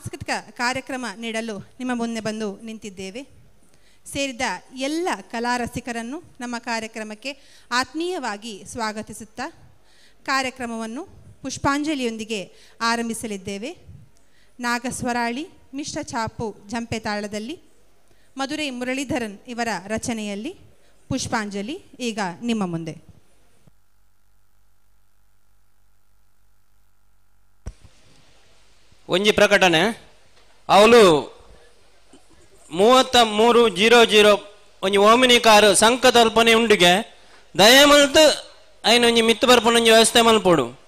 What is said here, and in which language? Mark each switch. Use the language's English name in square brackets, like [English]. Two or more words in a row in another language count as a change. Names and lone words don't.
[Kannada] ಕಾರ್ಯಕ್ರಮ ನೀಡಲು ನಿಮ್ಮ ಮುಂದೆ ಬಂದು ನಿಂತಿದ್ದೇವೆ. ಸೇರಿದ ಎಲ್ಲ ಕಲಾರಸಿಕರನ್ನು ನಮ್ಮ ಕಾರ್ಯಕ್ರಮಕ್ಕೆ ಆತ್ಮೀಯವಾಗಿ ಸ್ವಾಗತಿಸುತ್ತಾ ಕಾರ್ಯಕ್ರಮವನ್ನು ಪುಷ್ಪಾಂಜಲಿಯೊಂದಿಗೆ ಆರಂಭಿಸಲಿದ್ದೇವೆ. ನಾಗಸ್ವರಾಳಿ ಮಿಶ್ರ ಛಾಪು ಜಂಪೆ ತಾಳದಲ್ಲಿ ಮಧುರೈ ಮುರಳೀಧರನ್ ಇವರ ರಚನೆಯಲ್ಲಿ ಪುಷ್ಪಾಂಜಲಿ ಈಗ ನಿಮ್ಮ ಮುಂದೆ. [Tulu] ಒಂಜಿ ಪ್ರಕಟಣೆ. ಅವಳು 3300 ಒಂಜಿ ಓಮಿನಿ ಕಾರು ಸಂಕ ತಲ್ಪನೆ ಉಂಡಿಗೆ ದಯಮಲ್ತು ಐನು ಒಂಜಿ ಮಿತ್ತು ಬರ್ಪನ ಒಂಜಿ ವ್ಯವಸ್ಥೆ ಮಲ್ಪೋಡು.